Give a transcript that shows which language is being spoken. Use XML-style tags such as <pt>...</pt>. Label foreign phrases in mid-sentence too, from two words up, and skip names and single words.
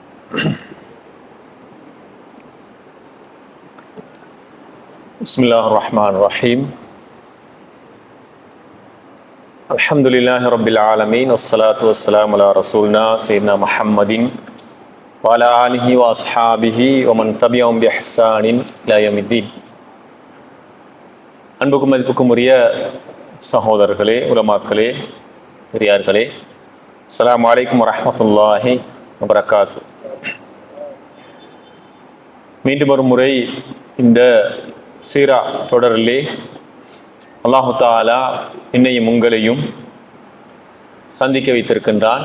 <ar>Bismillahirrahmanirrahim. الحمد لله رب العالمين. والصلاة والسلام على رسولنا سيدنا محمد وعلى آله وأصحابه ومن تبعهم بإحسان إلى يوم الدين.</ar> <ta>அன்புக்கும் மதிப்புக்கும் உரிய சகோதரர்களே, உலமாக்களே, பெரியார்களே,</ta> <ar>السلام عليكم ورحمة الله وبركاته.</ar> <ta>மீண்டும் ஒரு முறை இந்த சீரா தொடரிலே</ta> <ar>الله تعالى</ar> <ta>என்னையும் உங்களையும் சந்திக்க வைத்திருக்கின்றான்.</ta>